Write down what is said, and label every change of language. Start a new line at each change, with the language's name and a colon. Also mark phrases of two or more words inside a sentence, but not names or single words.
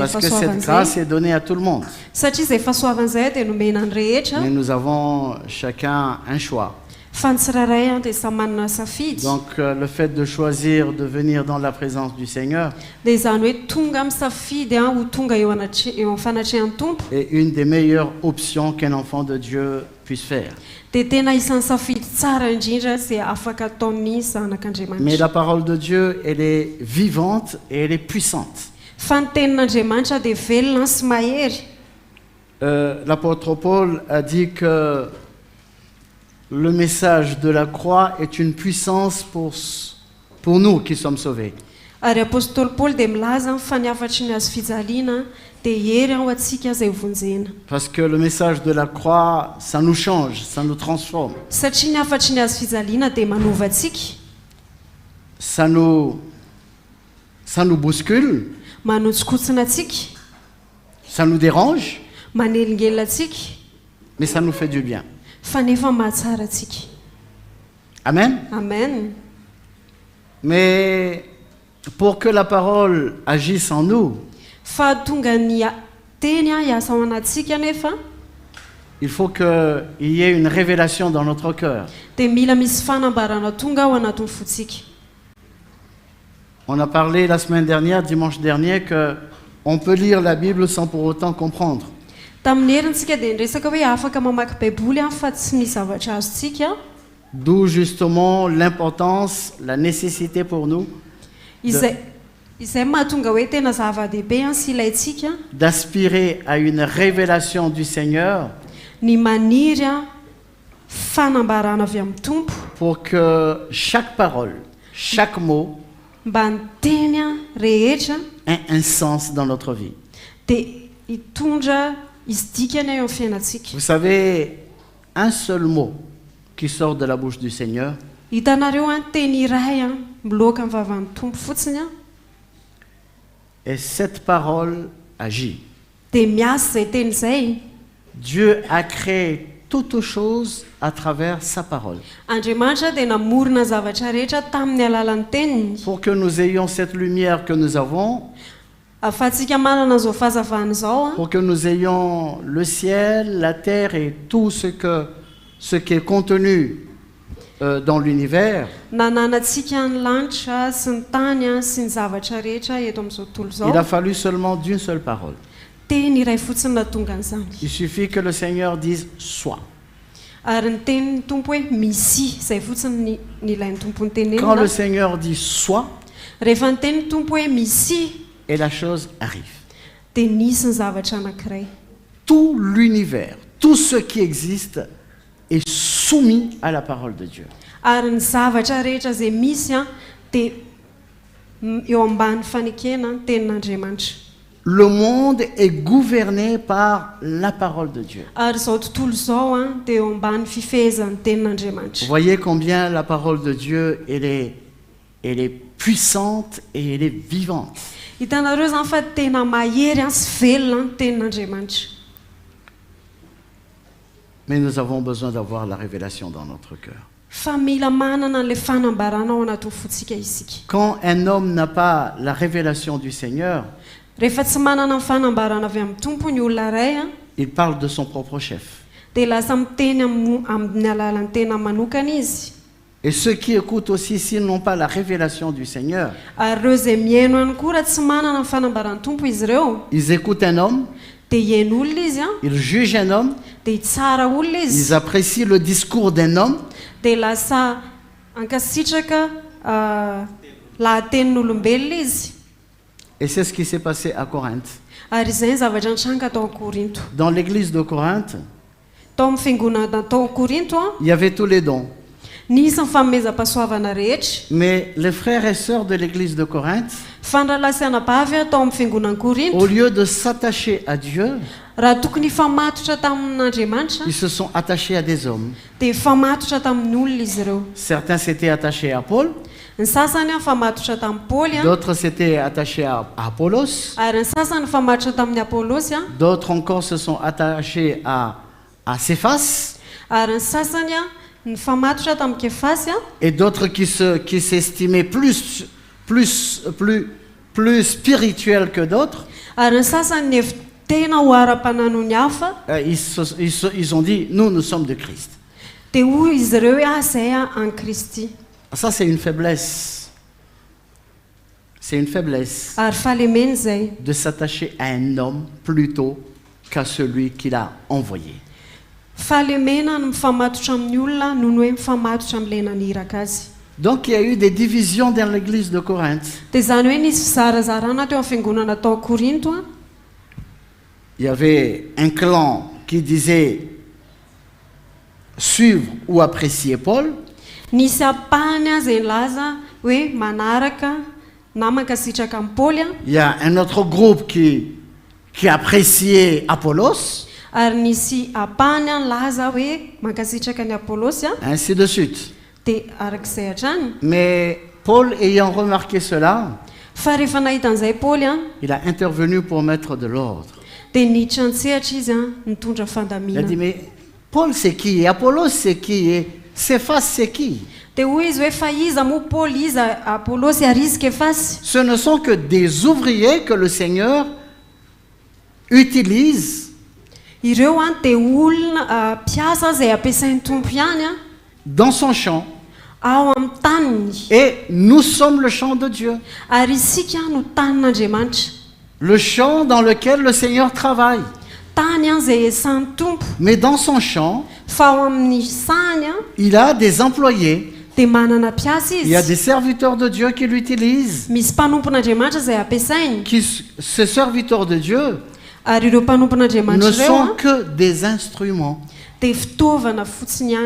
French: Parce que cette
Malagasy: fahasoavana
French: grâce
Malagasy: izay.
French: est donnée à tout le monde.
Malagasy: Satria izay fahasoavana izay dia nomena ny rehetra,
French: Mais nous avons chacun un choix.
Malagasy: fa ny tsirairay dia samy manana safidy.
French: Donc, le fait de choisir de venir dans la présence du Seigneur
Malagasy: Dia izany hoe tonga misafidy ho tonga eo amin'ny fanatrehan'ny tompo,
French: est une des meilleures options qu'un enfant de Dieu puisse faire.
Malagasy: dia tena isan'ny safidy tsara indrindra izay afaka ataon'ny
French: Mais
Malagasy: zanak'Andriamanitra.
French: la parole de Dieu, elle est vivante et elle est puissante.
Malagasy: Fa ny tenin'Andriamanitra dia velona sy mahery.
French: L'apôtre Paul a dit que le message de la croix est une puissance pour nous qui sommes sauvés.
Malagasy: Ary apôstôly Paoly dia milaza fa ny afatry ny azo fijaliana dia hery ho antsika izay vonjena.
French: Parce que le message de la croix, ça nous change, ça nous transforme.
Malagasy: Satria ny afatry ny azo fijaliana dia manova antsika,
French: Ça nous bouscule,
Malagasy: manotsikotsina antsika,
French: ça nous dérange,
Malagasy: manelingelina antsika,
French: mais ça nous fait du bien.
Malagasy: fa nefa mahatsara antsika.
French: Amen.
Malagasy: Amen.
French: Mais pour que la parole agisse en nous,
Malagasy: Fa tonga ny teny hiasa ao anatsika nefa
French: il faut qu'il y ait une révélation dans notre cœur.
Malagasy: dia mila misy fanambarana tonga ao anatin'ny fotsika.
French: On a parlé la semaine dernière, dimanche dernier, qu'on peut lire la Bible sans pour autant comprendre.
Malagasy: Tamin'ny herintsika dia niresaka hoe afaka mamaky baiboly fa tsy misy zavatra azontsika.
French: D'où justement l'importance, la nécessité pour nous
Malagasy: Izay mahatonga hoe tena zava-dehibe sy ilayntsika
French: d'aspirer à une révélation du Seigneur
Malagasy: ny maniry fanambarana avy amin'ny tompo
French: pour que chaque parole, chaque mot
Malagasy: mba ny teny rehetra
French: ait un sens dans notre vie.
Malagasy: dia hitondra izy dikany eo amin'ny fiainantsika.
French: Vous savez, un seul mot qui sort de la bouche du Seigneur,
Malagasy: Hitanareo teny iray miloaka amin'ny vavan'ny tompo fotsiny
French: et cette parole agit.
Malagasy: dia miasa izay teny izay.
French: Dieu a créé toutes choses à travers sa parole.
Malagasy: Andriamanitra dia namorona zavatra rehetra tamin'ny alalan'ny teniny
French: Pour que nous ayons cette lumière que nous avons,
Malagasy: ahafahantsika manana izao fahazavana izao
French: pour que nous ayons le ciel, la terre et tout ce qui est contenu dans l'univers,
Malagasy: nananantsika ny lanitra sy ny tany sy ny zavatra rehetra eto amin'izao tontolo
French: il a
Malagasy: izao
French: fallu seulement d'une seule parole.
Malagasy: teny iray fotsiny natonga an'izany.
French: Il suffit que le Seigneur dise sois.
Malagasy: Ary ny tenin'ny tompo hoe misy, izay fotsiny ny ilain'ny tompo ny
French: Quand le
Malagasy: tenenina.
French: Seigneur dit sois,
Malagasy: Rehefa ny tenin'ny tompo hoe misy,
French: et la chose arrive.
Malagasy: dia nisy ny zavatra anankiray.
French: Tout l'univers, tout ce qui existe est soumis à la parole de Dieu.
Malagasy: Ary ny zavatra rehetra izay misy dia eo ambany fanekena ny tenin'Andriamanitra.
French: Le monde est gouverné par la parole de Dieu.
Malagasy: Ary izao tontolo izao dia eo ambany fifehezan'ny
French: Vous
Malagasy: tenin'Andriamanitra.
French: voyez combien la parole de Dieu, elle est puissante et elle est vivante.
Malagasy: Hitanareo izany fa tena mahery sy velona ny tenin'Andriamanitra.
French: Mais nous avons besoin d'avoir la révélation dans notre cœur.
Malagasy: Fa mila manana an'ilay fanambarana ao anaty fotsika isika.
French: Quand un homme n'a pas la révélation du Seigneur,
Malagasy: Rehefa tsy manana ny fanambarana avy amin'ny tompo ny olona iray
French: il parle de son propre chef.
Malagasy: dia lasa miteny amin'ny alalan'ny tena manokana izy.
French: Et ceux qui écoutent aussi, s'ils n'ont pas la révélation du Seigneur,
Malagasy: Ary ireo izay mihaino ihany koa raha tsy manana ny fanambaran'ny tompo izy ireo
French: ils écoutent un homme,
Malagasy: dia hihaino olona izy
French: ils jugent un homme,
Malagasy: dia hitsara olona
French: ils
Malagasy: izy
French: apprécient le discours d'un homme,
Malagasy: dia lasa ankasitraka lahatenin'olombelona izy.
French: et c'est ce qui s'est passé à Corinthe.
Malagasy: Ary izay ny zavatra nitranga tao Korinto.
French: Dans l'église de Corinthe,
Malagasy: Tao amin'ny fiangonana tao Korinto
French: il y avait tous les dons.
Malagasy: nisy ny fanomezam-pahasoavana rehetra.
French: Mais les frères et sœurs de l'église de Corinthe,
Malagasy: Fandralasiana-bavy tao amin'ny fiangonana Korinto,
French: au lieu de s'attacher à Dieu,
Malagasy: raha tokony hifamatotra tamin'Andriamanitra
French: ils se sont attachés à des hommes.
Malagasy: dia hifamatotra tamin'ny olona izy ireo.
French: Certains s'étaient attachés à Paul,
Malagasy: Ny sasany hifamatotra tamin'ny Paoly
French: d'autres s'étaient attachés à Apollos,
Malagasy: ary ny sasany hifamatotra tamin'ny Apolosy
French: d'autres encore se sont attachés à Céphas,
Malagasy: ary ny sasany nifamatotra tamin'ny Kefasy
French: et d'autres qui s'estimaient plus spirituels que d'autres.
Malagasy: ary ny sasany nefy tena ho ara-panano ny hafa
French: Ils ont dit, nous sommes de Christ.
Malagasy: dia hoy izy ireo hoe izay an Kristy.
French: Ça, c'est une faiblesse. C'est une faiblesse
Malagasy: Ary fahalemena izay
French: de s'attacher à un homme plutôt qu'à celui qu'il a envoyé.
Malagasy: fahalemena no mifamatotra amin'ny olona noho ny hoe mifamatotra amin'ilay naniraka azy.
French: Donc, il y a eu des divisions dans l'église de Corinthe.
Malagasy: Dia izany hoe nisy fizarazarana teo amin'ny fiangonana tao Korinto
French: Il y avait un clan qui disait suivre ou apprécier Paul.
Malagasy: nisy apahany izay nilaza hoe manaraka na mankasitraka amin'ny Paoly
French: Il y a un autre groupe qui appréciait Apollos,
Malagasy: ary nisy apahany nilaza hoe mankasitraka ny Apolosy
French: ainsi de suite.
Malagasy: dia arak'izay hatrany.
French: Mais Paul, ayant remarqué cela,
Malagasy: Fa rehefa nahita an'izay Paoly
French: il a intervenu pour mettre de l'ordre.
Malagasy: dia niditra an-tsehatra izy nitondra
French: Il a
Malagasy: fandamina.
French: dit, mais Paul c'est qui? Et Apollos c'est qui? Et Céphas c'est qui?
Malagasy: Dia hoy izy hoe fa iza moa Paoly, iza Apolosy ary izy Kefasy.
French: Ce ne sont que des ouvriers que le Seigneur utilise
Malagasy: Ireo dia olona mpiasa izay ampiasain'ny tompo ihany
French: dans son champ.
Malagasy: ao amin'ny taniny.
French: Et nous sommes le champ de Dieu.
Malagasy: Ary isika no tanin'Andriamanitra.
French: Le champ dans lequel le Seigneur travaille.
Malagasy: Tany izay esan'ny tompo.
French: Mais dans son champ,
Malagasy: Fa ao amin'ny sany
French: il a des employés.
Malagasy: dia manana mpiasa
French: Il y a
Malagasy: izy.
French: des serviteurs de Dieu qui l'utilisent.
Malagasy: Misy mpanompon'Andriamanitra izay ampiasainy.
French: Ces serviteurs de Dieu
Malagasy: Ary ireo
French: ne
Malagasy: mpanompon'Andriamanitra
French: sont
Malagasy: ireo
French: que des instruments.
Malagasy: dia fitaovana fotsiny ihany.